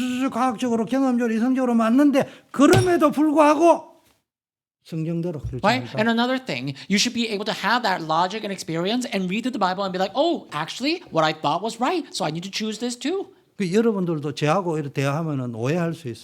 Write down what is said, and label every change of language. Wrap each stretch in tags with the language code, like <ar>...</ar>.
<ko>과학적으로 경험적으로 이성적으로 맞는데 그럼에도 불구하고 성경대로</ko> <en>Right?</en> <ko>결정한다.</ko> <en>And another thing, you should be able to have that logic and experience and read through the Bible and be like, oh, actually, what I thought was right, so I need to choose this too.</en> <ko>그 여러분들도 저하고 이렇게 대화하면은 오해할 수 있어요.</ko>